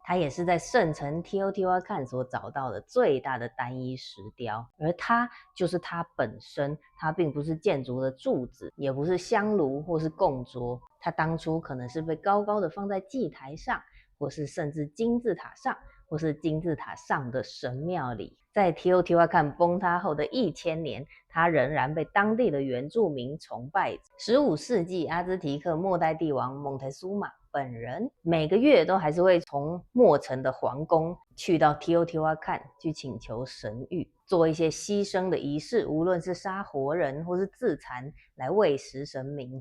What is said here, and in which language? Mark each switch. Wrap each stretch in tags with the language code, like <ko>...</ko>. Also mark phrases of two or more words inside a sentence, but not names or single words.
<zh>它也是在聖城 Teotihuacan 所找到的最大的單一石雕，而它就是它本身。它並不是建築的柱子，也不是香爐或是供桌，它當初可能是被高高的放在祭台上，或是甚至金字塔上，或是金字塔上的神廟裡。在 Teotihuacan 崩塌後的1000年，它仍然被當地的原住民崇拜。15世紀，阿茲提克末代帝王蒙特蘇瑪本人每個月都還是會從墨城的皇宮去到 Teotihuacan 去請求神諭。做一些犧牲的儀式，無論是殺活人或是自殘來餵食神明。</zh>